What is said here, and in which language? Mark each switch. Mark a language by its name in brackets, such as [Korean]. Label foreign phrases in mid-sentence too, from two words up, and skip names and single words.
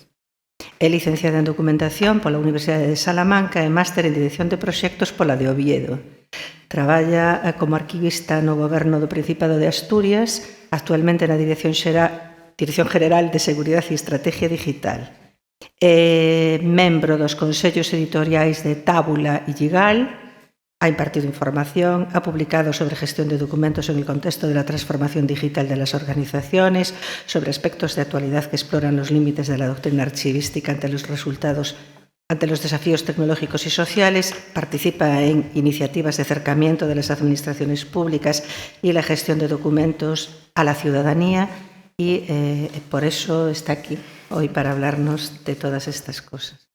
[Galician] É licenciada en Documentación pola Universidade de Salamanca e máster en Dirección de Proxectos pola de Oviedo. Traballa como arquivista no Goberno do Principado de Asturias, actualmente na Dirección General de Seguridade e Estrategia Digital. É membro dos consellos editoriais de Tábula e Gigal. [Spanish] Ha impartido información, ha publicado sobre gestión de documentos en el contexto de la transformación digital de las organizaciones, sobre aspectos de actualidad que exploran los límites de la doctrina archivística ante los desafíos tecnológicos y sociales, participa en iniciativas de acercamiento de las administraciones públicas y la gestión de documentos a la ciudadanía y por eso está aquí hoy para hablarnos de todas estas cosas.